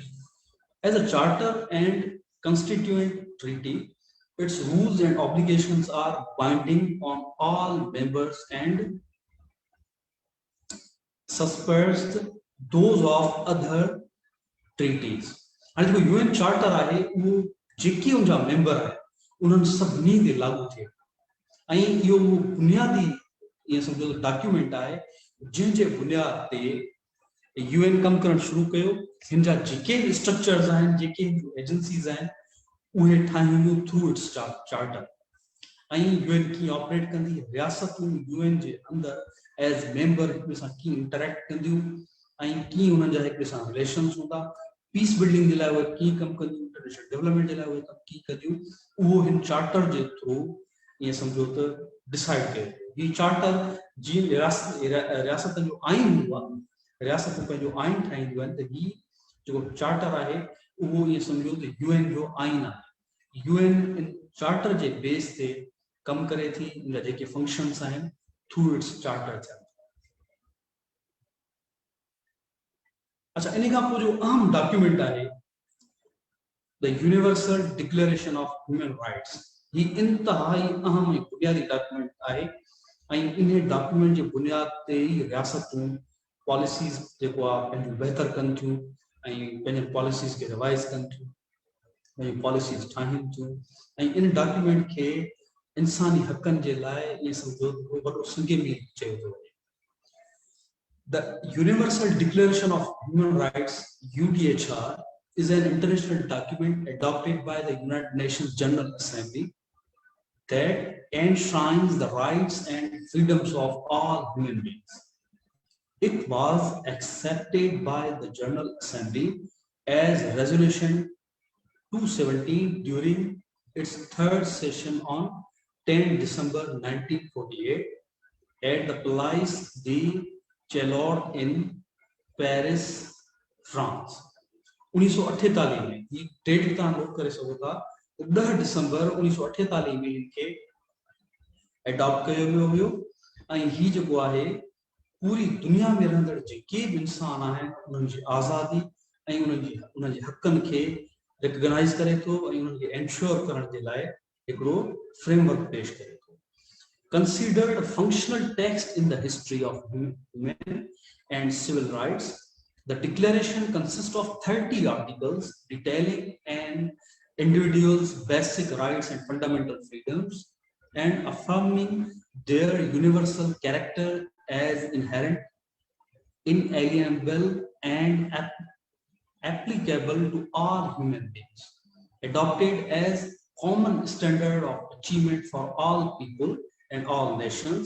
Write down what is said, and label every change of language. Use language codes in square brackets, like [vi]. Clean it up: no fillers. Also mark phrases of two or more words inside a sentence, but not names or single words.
[en] As a charter and constituent treaty, its rules and obligations are binding on all members and supersedes those of other treaties. [sd] हाणे जो यूएन चार्टर आहे वो जेके उनजा मेंबर आहे उन्हनि सभिनी ते लागू थिए ऐं इहो बुनियादी [ur] یہ سمجھو [sd] डॉक्यूमेंट आहे जंहिंजे बुनियाद ते UN कम करण शुरू कयो। हिन जा जेके स्ट्रक्चर्स आहिनि, जेके एजेंसीज आहिनि, उहे ठाहियूं [en] through its charter. [sd] UN की ऑपरेट कंदी, रियासतूं UN जे अंदर [en] as member [sd] हिक सां की इंटरेक्ट कंदियूं ऐं की उन्हनि जा हिक सां रिलेशंस हूंदा, [en] peace building [sd] जे लाइ उहे की कम कंदियूं, [en] international development [sd] जे लाइ उहे कम की कंदियूं, उहो हिन चार्टर जे थ्रू [ur] یہ سمجھو تو [sd] डिसाइड कयो। ही चार्टर जी रियासत जो आइन हुआ, रियासत पंहिंजो आइन ठाहींदियूं आहिनि, त ही जो चार्टर आहे उहो [ur] یہ سمجھو تو [sd] UN जो आइन आहे। UN इन चार्टर जे बेस ते कम करे थी, इन जेके फंक्शंस आहिनि [en] through its charter [sd] थियनि। अच्छा, इन खां पोइ जो अहम डॉक्यूमेंट आहे द यूनिवर्सल डिक्लेरेशन ऑफ ह्यूमन राइट्स। ही इंतहाई अहम ऐं बुनियादी डॉक्यूमेंट आहे ऐं इन डॉक्यूमेंट जे बुनियाद ते ही रियासतूं पॉलिसीज़ जेको आहे पंहिंजो बहितर कनि थियूं ऐं पंहिंजे पॉलिसीज़ खे रिवाइज़ कनि थियूं ऐं पॉलिसीज़ ठाहिनि थियूं ऐं इन डॉक्यूमेंट खे इंसानी हक़नि जे लाइ इहे सम्झो वॾो संगीनी चयो थो वञे। [en] The Universal Declaration of Human Rights (UDHR) is an international document adopted by the United Nations General Assembly that enshrines the rights and freedoms of all human beings. It was accepted by the General Assembly as Resolution 217 during its third session on 10 December 1948 at the Place de Chaillot in Paris, France. [sd] 1948 में ये डेट तव्हां नोट करे सघो था, 10 दिसंबर 1948 में इनखे एडॉप्ट कयो वियो हुयो ऐं ही जेको आहे पूरी दुनिया में रहंदड़ जेके बि इंसान आहिनि उन्हनि जी आज़ादी ऐं उन्हनि जे हक़नि खे रिकॉग्नाइज करे थो ऐं उन्हनि खे एंश्योर करण जे लाइ हिकिड़ो फ्रेमवर्क पेश करे थो। [en] Considered a functional text in the history of human and civil rights, the declaration consists of 30 articles detailing an individual's basic rights and fundamental freedoms and affirming their universal character as inherent, inalienable, and applicable to all human beings, adopted as common standard of achievement for all people and all nations.